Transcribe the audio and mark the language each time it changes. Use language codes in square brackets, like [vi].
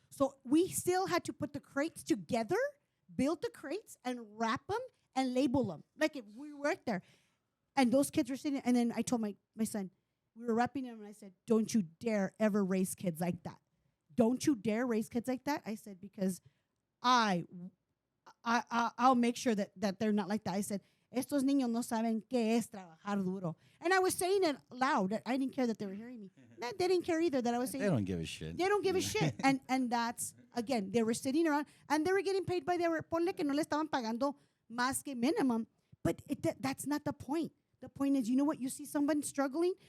[en] So we still had to put the crates together, build the crates, and wrap them and label them. Like if we worked there. And those kids were sitting, and then I told my son, we were wrapping them, and I said, don't you dare ever raise kids like that. Don't you dare raise kids like that. I said, because I'll make sure that they're not like that. [es] I said, estos niños no saben qué es trabajar duro. [en] And I was saying it loud. I didn't care that they were hearing me. They didn't care either that I was saying. They don't give a shit. They don't give a shit. And that's, again, they were sitting around, and they were getting paid by their, [es] ponle que no le estaban pagando más que [en] minimum. But that's not the point. The point is, you know what? You see someone struggling?